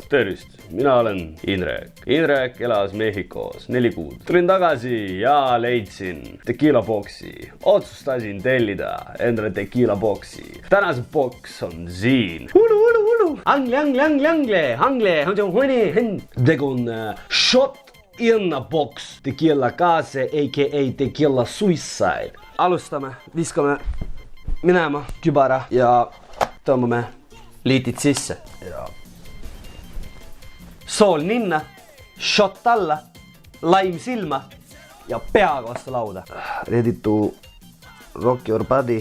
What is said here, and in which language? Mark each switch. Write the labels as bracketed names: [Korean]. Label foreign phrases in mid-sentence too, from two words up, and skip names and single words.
[Estonian] Tervist, mina olen Indrek. Indrek elas Mehhikos 4 kuud. Tulin tagasi ja leidsin tequila boksi. Otsustasin tellida endale tequila boksi. Tänase boks on siin. Ulu. Angle. Tegu on [English] shot in a box. [Estonian] Tequila kaase, a.k.a. tequila suicide. Alustame, viskame minema kübara ja tõmbame liitid sisse. Sool ninna, shot alla, laim silma ja peaga vastu lauda. [English] Ready to rock your body.